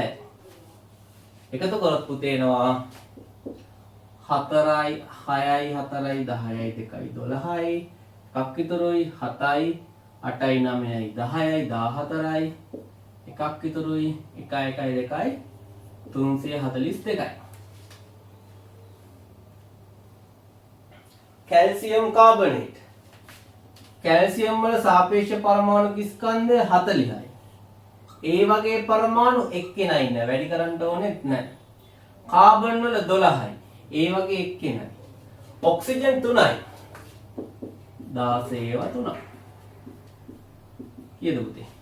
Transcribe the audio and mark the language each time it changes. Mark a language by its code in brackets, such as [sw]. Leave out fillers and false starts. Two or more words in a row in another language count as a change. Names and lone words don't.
[si] එකතු කරොත් පුතේ එනවා 4යි 6යි 4යි 10යි 2යි 12යි. එකක් ඉතුරුයි 7යි 8යි 9යි 10යි 14යි. එකක් ඉතුරුයි 1යි 1යි 2යි 342යි. [en] calcium carbonate. [si] कैल्शियम වල සාපේක්ෂ පරමාණු ස්කන්ධය 40යි. ඒ වගේ පරමාණු එක්කෙනයි ඉන්න. වැඩි කරන්න ඕනෙත් නැහැ. කාබන් වල 12යි. ඒ වගේ එක්කෙනයි. ඔක්සිජන් 3යි. 16 ඒවා 3. කීයද පුතේ?